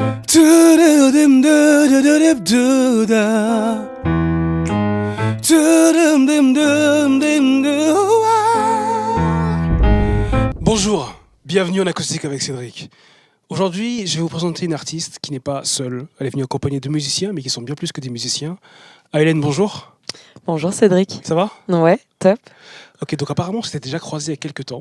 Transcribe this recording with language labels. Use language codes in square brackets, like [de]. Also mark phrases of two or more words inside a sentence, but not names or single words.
[fr] Tududim, dudududib, duda. Tudum, dim, dum, dim, dua. Bonjour, bienvenue en acoustique avec Cédric. Aujourd'hui, je vais vous présenter une artiste qui n'est pas seule. Elle est venue accompagnée de musiciens, mais qui sont bien plus que des musiciens. Hélène, bonjour. Bonjour Cédric. Ça va? Ouais, top. Ok, donc apparemment, on s'était déjà croisés il y a quelques temps.